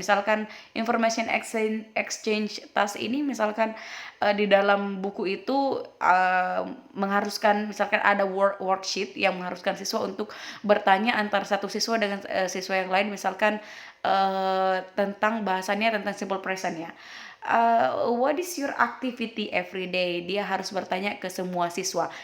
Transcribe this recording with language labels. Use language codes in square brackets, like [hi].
[id] Misalkan information exchange task ini misalkan di dalam buku itu mengharuskan, misalkan ada worksheet yang mengharuskan siswa untuk bertanya antar satu siswa dengan siswa yang lain, misalkan tentang bahasannya tentang simple present ya. [en] What is your activity every day? [id] Dia harus bertanya ke semua siswa.